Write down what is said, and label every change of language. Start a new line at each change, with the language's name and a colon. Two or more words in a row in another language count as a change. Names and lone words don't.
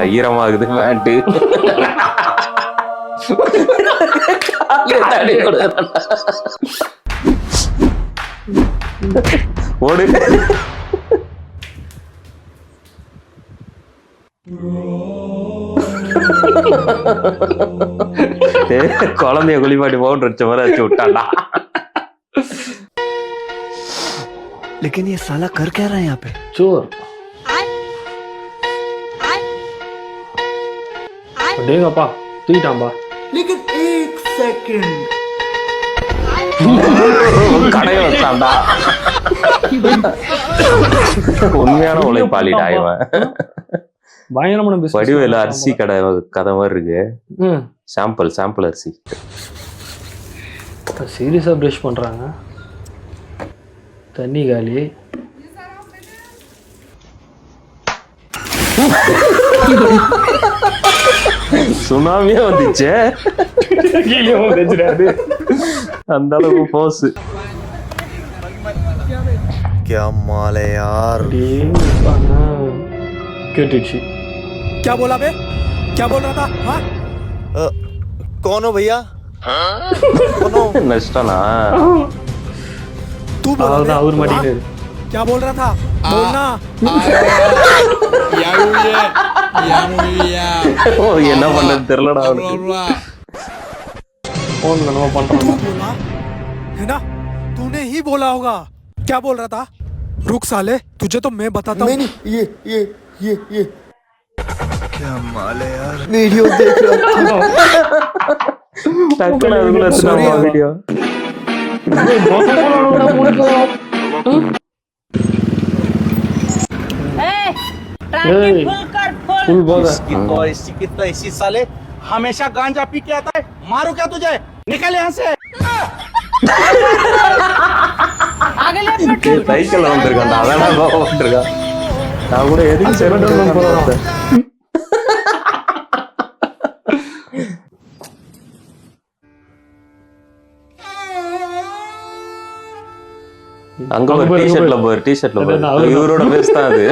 Tamil: ஈரமாகுது பேண்ட். ஓடு. குழந்தைய குளிப்பாட்டி பவுடர் வச்ச மாதிரி வச்சு விட்டாண்டா.
Hindi: लेकिन ये साला कर क्या रहा है यहाँ पे? चोर.
Tamil: டேங்கப்பா, தூக்கிட்டான்பா.
Hindi: लेकिन 1 सेकंड
Tamil: கடையை வச்சாண்டா. உண்மையான உழைப்பாளிடா இவன். பயங்கரமான பிசினஸ். வடிவேல அரிசி கடை கதை மாதிரி இருக்கு. சாம்பிள் அரிசி. சீரியஸா பிரஷ் பண்றாங்க. தண்ணி காலி. சுனாமியே வந்துச்சு. அந்த அளவுக்கு போஸ்.
Hindi: क्या माल है यार.
Tamil: கேட்டுச்சு.
Hindi: क्या बोला बे? क्या बोल रहा था? हाँ? कौन हो भैया?
Tamil: நஷ்டனா?
Hindi: तू बोल रहा
Tamil: அவர் மாட்டிட்டாரு.
Hindi: क्या बोल रहा था? बोलना.
Tamil: என்ன பண்றது தெரியலடா அவனுக்கு. போன் நம்ம பண்றோம்.
Hindi: है ना? तूने ही बोला होगा. क्या बोल रहा था? रुक साले, तुझे तो मैं बताता हूँ. नहीं, ये ये क्या माल है यार वीडियो देख रहा
Tamil: டக்குனு அதுக்குள்ள வீடியோ
Hindi: फुल बोला इसी साले हमेशा गांजा पी के आता है मारो क्या तुझे निकल यहाँ से
Tamil: சைக்கிள் வந்திருக்கான் அதான் வந்திருக்கான் நான் கூட எதுக்கு செவன் போறேன் அங்க ஒரு டி-ஷர்ட்ல போய் இவரோட பேஸ் தான் அது